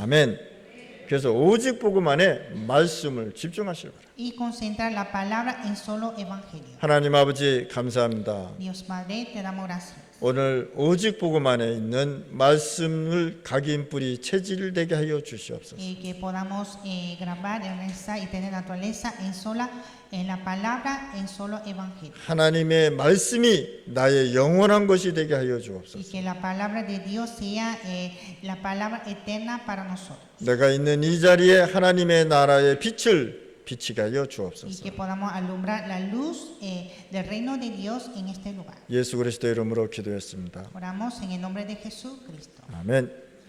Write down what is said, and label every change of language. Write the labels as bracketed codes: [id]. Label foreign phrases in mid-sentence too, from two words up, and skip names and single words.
[ko] 아멘. 그래서 오직 복음 안에 말씀을 집중하시기 바랍니다. [es] Y concentrar la palabra en solo evangelio. [ko] 하나님 아버지 감사합니다. [es] Dios Padre, te damos gracias. [ko] 오늘 오직 복음 안에 있는 말씀을 각인 뿌리 체질되게 하여 주시옵소서. [es] Que podamos grabar en esa y tener naturaleza en la palabra, en solo evangelio. [ko] 하나님의 말씀이 나의 영원한 것이 되게 하여 [es] Y [ko] 주옵소서. [es] que la palabra de Dios sea la palabra eterna para nosotros. [ko] 내가 있는 이 자리에 하나님의 나라의 빛을 비치게 하여 [es] Y [ko] 주옵소서. [es] que podamos alumbrar la luz del reino de Dios en este lugar. [ko] 예수 그리스도 이름으로 기도했습니다. [es] Oramos en el nombre de Jesucristo. [ko] 아멘.